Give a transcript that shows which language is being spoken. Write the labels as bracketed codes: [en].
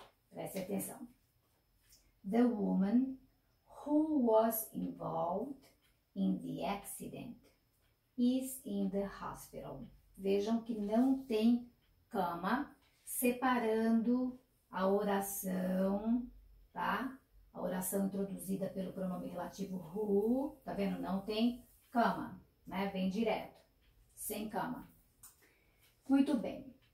[pt] preste atenção. [en] The woman who was involved in the accident is in the hospital. [pt] Vejam que não tem cama separando a oração, tá? A A oração introduzida pelo pronome relativo who, tá vendo? Não tem cama, né? Vem direto, sem cama. Muito bem.